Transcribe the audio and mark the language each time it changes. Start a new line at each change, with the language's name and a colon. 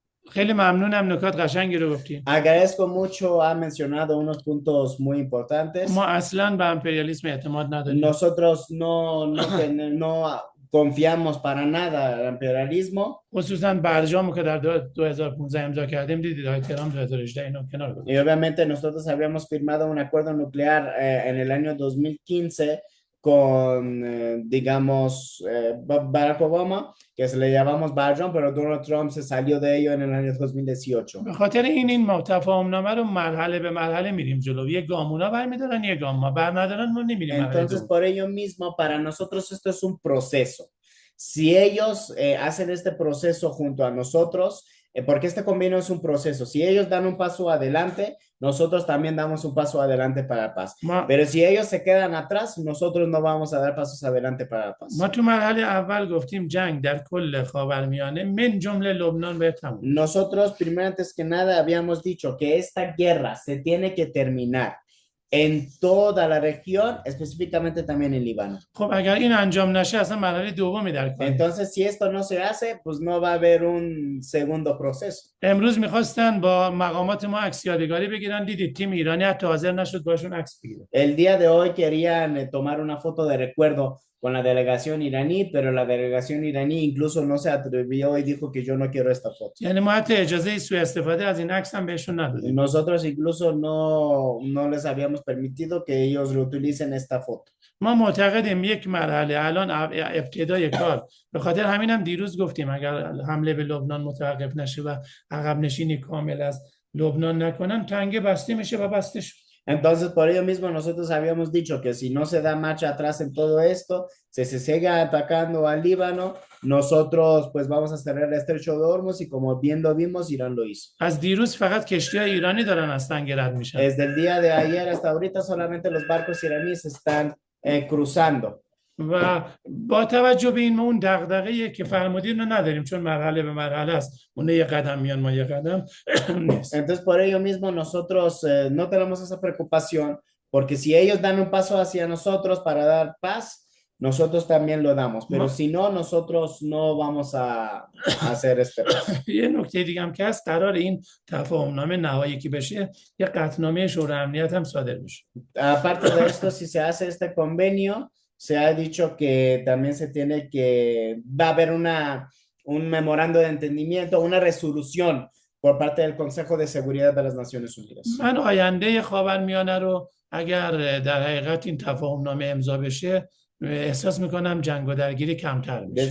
Persian: خیلی ممنونم، نکات قشنگی رو گفتین.
Spanish: Agradezco mucho, ha mencionado unos puntos muy importantes.
Persian: ما اصلا به امپریالیسم اعتماد نداریم.
Spanish: Nosotros no confiamos para nada al imperialismo.
Persian: خصوصا برجامی که در 2015 امضا کردیم دیدید های تهران 2018 اینو کنار گذاشت.
Spanish: Y obviamente nosotros habíamos firmado un acuerdo nuclear en el año 2015 con, digamos, Barack Obama, que se le llamamos Barjam, pero Donald Trump se salió de ello en el año 2018.
Persian: به خاطر این تفاهمنامه رو مرحله به مرحله میریم جلو. یک گام اونا برمیدارن، یک گام ما برندارن، ما نمیریم.
Spanish: Entonces, por ello mismo, para nosotros esto es un proceso. Si ellos hacen este proceso junto a nosotros, porque este convenio es un proceso, si ellos dan un paso adelante, nosotros también damos un paso adelante para la paz. Pero si ellos se quedan atrás, nosotros no vamos a dar pasos adelante para la paz.
Persian: ما تو مرحله اول گفتیم جنگ در کل خاورمیانه من جمله لبنان باید تموم.
Spanish: Nosotros, primero antes que nada, habíamos dicho que esta guerra se tiene que terminar en toda la región, específicamente también en Líbano.
Persian: خب اگر این انجام نشه اصلا مرحله دومی در کار.
Spanish: Entonces, si esto no se hace, pues no va a haber un segundo proceso.
Persian: امروز می‌خواستن با مقامات ما عکس یادگاری بگیرن، دیدید تیم ایرانی حتی حاضر نشد باشون عکس بگیره.
Spanish: El día de hoy querían tomar una foto de recuerdo con la delegación iraní, pero la delegación iraní incluso no se atrevió y dijo que yo no quiero esta foto.
Persian: یعنی ما حتی اجازه سوء استفاده از این عکس هم بهشون ندادیم.
Spanish: Nosotros incluso no les habíamos permitido que ellos reutilicen esta foto.
Persian: ما معتقدیم یک مرحله الان ابتدای کار، به خاطر همین هم دیروز گفتیم اگر حمله به لبنان متوقف نشه و عقب نشینی کامل از لبنان نکنن تنگه بسته میشه و بسته شد.
Spanish: Entonces, por ello mismo, nosotros habíamos dicho que si no se da marcha atrás en todo esto, si se sigue atacando al Líbano, nosotros pues vamos a cerrar el estrecho de Hormuz y como bien lo vimos, Irán lo hizo.
Persian: از دیروز فقط کشتی‌های ایرانی دارن از تنگه رد میشن.
Spanish: Desde el día de ayer hasta ahorita solamente los barcos iraníes están cruzando.
Persian: و با توجه به این ما اون دغدغه‌ای که فرمودین رو نداریم چون مرحله به مرحله است. اون یه قدم میان ما یه قدم نیست.
Spanish: Entonces, por ello mismo, nosotros no tenemos esa preocupación, porque si ellos dan un paso hacia nosotros para dar paz, nosotros también lo damos. Pero si no, nosotros no vamos a hacer este paso.
Persian: یه نکته دیگه هم که هست قرار این تفاهمنامه نهایی که بشه یه قطعنامه شورای امنیت هم صادر بشه.
Spanish: Aparte de esto, si se hace este convenio, se ha dicho que también se tiene que, va a haber un memorando de entendimiento, una resolución por parte del Consejo de Seguridad de las Naciones Unidas.
Persian: من آینده خاورمیانه رو اگر در حقیقت این تفاهمنامه امضا بشه احساس میکنم جنگ و درگیری کمتر میشه.